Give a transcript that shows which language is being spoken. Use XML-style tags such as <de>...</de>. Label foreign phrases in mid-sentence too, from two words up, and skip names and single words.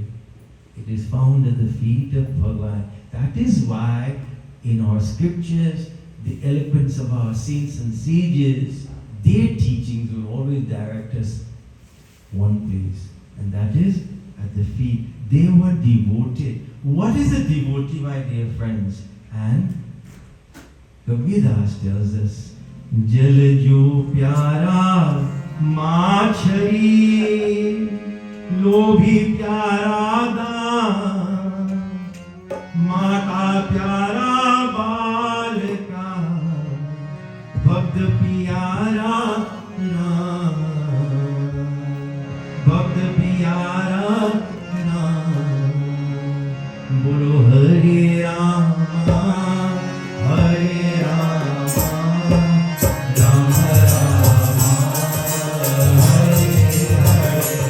<en>It is found at the feet of Bhagavan. That is why in our scriptures, the eloquence of our saints and sages, their teachings will always direct us one place, and that is at the feet. They were devoted. What is a devotee, my dear friends? And Kabirdas tells us,</en> <hi>जल जो प्यारा मछरी, लोभी प्यारा दान, माँ का प्यारा बाल का, भक्त प्यारा नाम, भक्त प्यारा बोलो हरे राम, हरे राम, राम राम, हरे हरे,</hi>